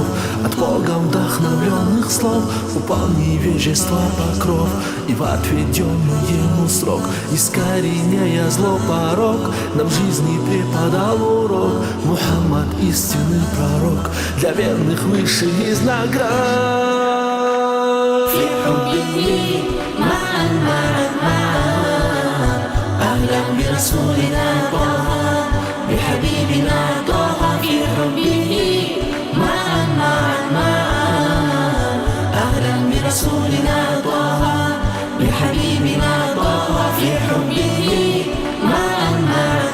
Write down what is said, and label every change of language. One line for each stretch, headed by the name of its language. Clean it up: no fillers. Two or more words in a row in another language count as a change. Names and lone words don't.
Russian: От Бога вдохновленных слов упал невежество покров, и в отведенный ему срок, искореняя зло порок, нам жизни преподал урок. Мухаммад истинный пророк, для верных высший из наград.
Arabic: أهلا برسولنا طه بحبيبنا طه في حبه معا أهلا برسولنا طه بحبيبنا طه في حبه معا